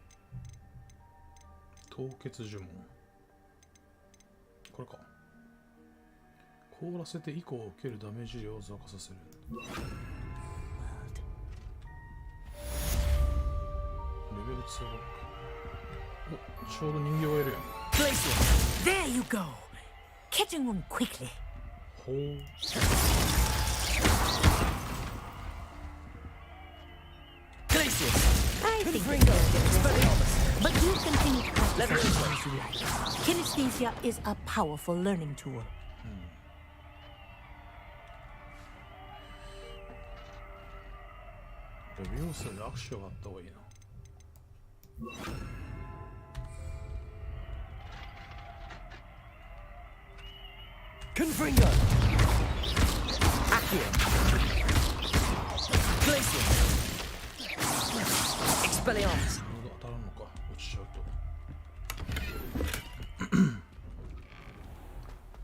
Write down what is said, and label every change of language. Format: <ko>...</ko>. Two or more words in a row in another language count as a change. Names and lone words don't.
<ja>凍結呪文。これか。凍らせて以降受けるダメージ量を増加させる。レベル2ロック。お、ちょうど人形がいるやん。</ja> <en>Glacius, there you go. Catching on quickly. ほう。 I think but you continue to practice as you like. Kinesthesia is a powerful learning tool.</en> <ja>レビュー数でアクションがあった方がいいな。</ja> <en>Confringo! Accio! Glacius! Expelliarmus!</en> <ja>当たらんのか、落ちちゃうと。</ja>